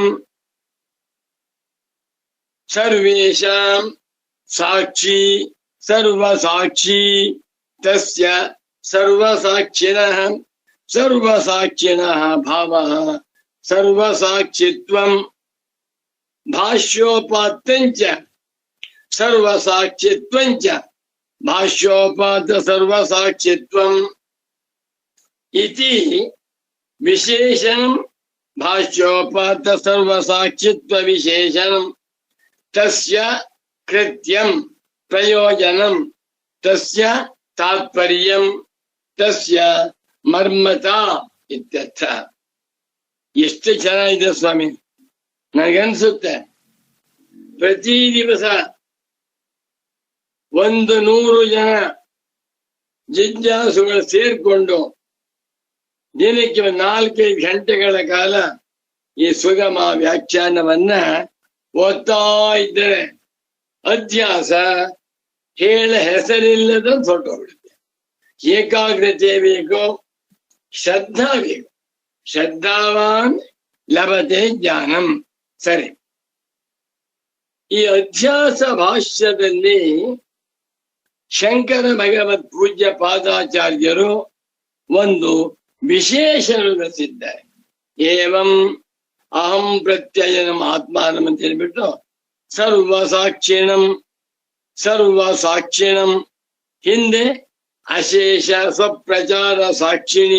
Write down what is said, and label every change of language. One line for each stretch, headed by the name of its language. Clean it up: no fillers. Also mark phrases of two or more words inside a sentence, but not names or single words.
Sanskrit: ಸರ್ವೇಷಾಂ ಸಾಕ್ಷಿ ಸರ್ವಸಾಕ್ಷಿ ತಸ್ಯ ಸರ್ವಸಾಕ್ಷಿಣಃ ಸರ್ವಸಾಕ್ಷಿಣಃ ಭಾವಃ ಸರ್ವಸಾಕ್ಷಿತ್ವಂ. ಭಾಷ್ಯೋಪಾತ್ತಂಚ ಸರ್ವಸಾಕ್ಷಿತ್ವಂಚ ಭಾಷ್ಯೋಪಾತ್ತ ಸರ್ವಸಾಕ್ಷಿತ್ವಂ ಇತಿ ವಿಶೇಷಣಂ ಭಾಷ್ಯೋಪಾತ್ತ ಸರ್ವಸಾಕ್ಷಿತ್ವ ವಿಶೇಷಣಂ ತಸ್ಯ ಕೃತ್ಯಂ ಪ್ರಯೋಜನಂ ತಸ್ಯ ತಾತ್ಪರ್ಯಂ ತಸ್ಯ ಮರ್ಮತಾ ಇತ್ಯರ್ಥ.
Kannada: ಎಷ್ಟು ಚೆನ್ನಾಗಿದೆ ಸ್ವಾಮಿ. ನನಗನ್ಸುತ್ತೆ ಪ್ರತಿ ದಿವಸ 100 ಜನ ಜಿಜ್ಞಾಸುಗಳು ಸೇರ್ಕೊಂಡು ದಿನಕ್ಕೆ 4-5 ಗಂಟೆಗಳ ಕಾಲ ಈ ಸುಗಮ ವ್ಯಾಖ್ಯಾನವನ್ನ ಓದ್ತಾ ಇದ್ದರೆ ಅಧ್ಯಾಸ ಹೇಳ ಹೆಸರಿಲ್ಲದ ಹೊರಟೋಗ್ಬಿಡುತ್ತೆ. ಏಕಾಗ್ರತೆ ಬೇಕು, ಶ್ರದ್ಧಾ ಬೇಕು.
Sanskrit: ಶ್ರದ್ಧಾವಾನ್ ಲಭತೆ ಜ್ಞಾನಂ.
Kannada: ಸರಿ, ಈ ಅಧ್ಯಾಸ ಭಾಷ್ಯದಲ್ಲಿ ಶಂಕರ ಭಗವತ್ ಪೂಜ್ಯ ಪಾದಾಚಾರ್ಯರು ಒಂದು ವಿಶೇಷ ರಚಿಸಿದ್ದಾರೆ.
Sanskrit: ಏವಂ ಅಹಂ ಪ್ರತ್ಯಯನಂ ಆತ್ಮಾನಂ
Kannada: ಅಂತ ಹೇಳ್ಬಿಟ್ಟು
Sanskrit: ಸರ್ವಸಾಕ್ಷಿಣಂ ಹಿಂದೆ ಅಶೇಷ ಸ್ವಪ್ರಚಾರ ಸಾಕ್ಷಿಣಿ.